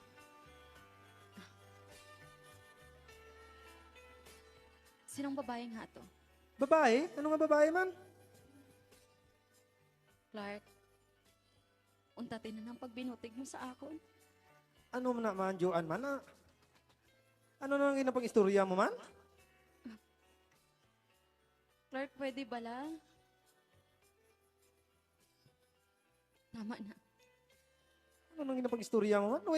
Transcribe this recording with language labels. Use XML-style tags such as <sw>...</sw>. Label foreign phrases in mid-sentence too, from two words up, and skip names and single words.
<hil>Sinong babae nga to? Babae? Ano nga babae man? Clark, untatin na ng pagbinutig mo sa akon. Ano man naman, Joan man? Ano na ang ginapang istorya mo man? Clark, pwede ba lang?</hil> <tl>Tama na.</tl> <hil>Ano nang ginapang istorya mo man?</hil>